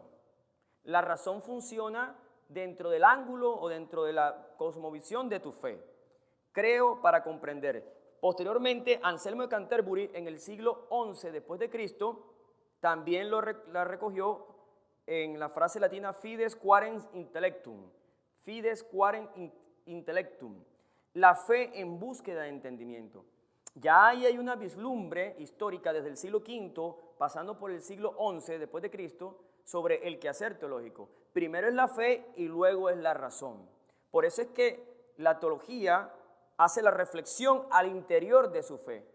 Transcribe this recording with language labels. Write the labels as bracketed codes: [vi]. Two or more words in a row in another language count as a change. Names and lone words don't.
[es] La razón funciona dentro del ángulo o dentro de la cosmovisión de tu fe. Creo para comprender. Posteriormente, Anselmo de Canterbury, en el siglo XI después de Cristo, también la recogió en la frase latina [la] fides quaerens intellectum. Fides quaerens intellectum. [es] La fe en búsqueda de entendimiento. Ya ahí hay una vislumbre histórica desde el siglo V, pasando por el siglo XI después de Cristo, sobre el quehacer teológico. Primero es la fe y luego es la razón. Por eso es que la teología hace la reflexión al interior de su fe.